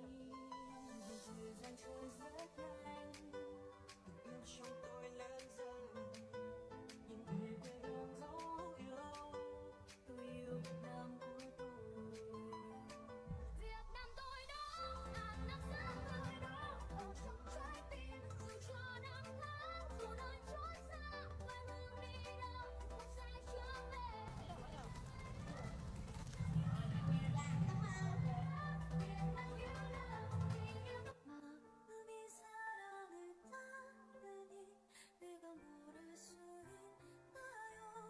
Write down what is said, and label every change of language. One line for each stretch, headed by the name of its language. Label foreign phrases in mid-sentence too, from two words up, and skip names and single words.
Vietnamese: vì thời gian trôi rất nhanh, tình yêu trong tôi lớn dần, nhìn về quê hương dấu yêu, tôi yêu Việt Nam của tôi. Việt Nam tôi đó, năm xưa tôi đó, ở trong trái tim, dù cho năm tháng, dù nơi chốn xa, quê hương đi đâu, không sẽ trở về.
Korean: 마음이 사랑을 따르니 내가 뭘 할 수 있나요?